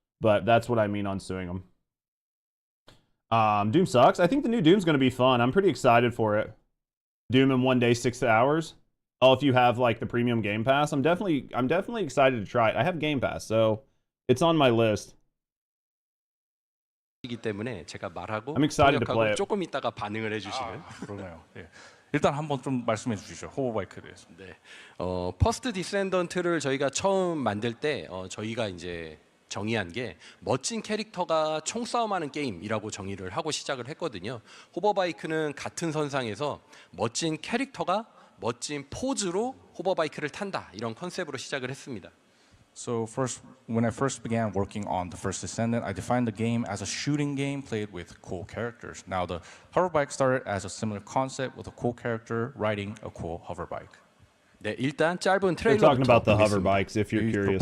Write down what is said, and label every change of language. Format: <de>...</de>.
<en>but that's what I mean on suing them. Doom sucks. I think the new Doom's going to be fun. I'm pretty excited for it. Doom in 1 day, 6 hours. Oh, if you have like the premium Game Pass, I'm definitely excited to try it. I have Game Pass, so it's on my list.</en> <ko>이기 때문에 제가 말하고</ko> <en>I'm excited to play it.</en> <ko>조금 있다가 반응을 해주시면. 그러네요. 예. 일단 한번 좀 말씀해 주시죠. 호버바이크에 대해서. 네. 퍼스트 디센던트를 저희가 처음 만들 때 저희가 이제 정의한 게 멋진 캐릭터가 총싸움하는 게임이라고 정의를 하고 시작을 했거든요. 호버바이크는 같은 선상에서 멋진 캐릭터가 멋진 포즈로 호버바이크를 탄다 이런 컨셉으로 시작을 했습니다.</ko> <en>So when I first began working on the first Descendant, I defined the game as a shooting game played with cool characters. Now the hoverbike started as a similar concept with a cool character riding a cool hoverbike.</en> <ko>네, 일단 짧은</ko> <en>They're talking about the</en> <ko>보겠습니다.</ko> <en>hoverbikes if you're We curious.</en>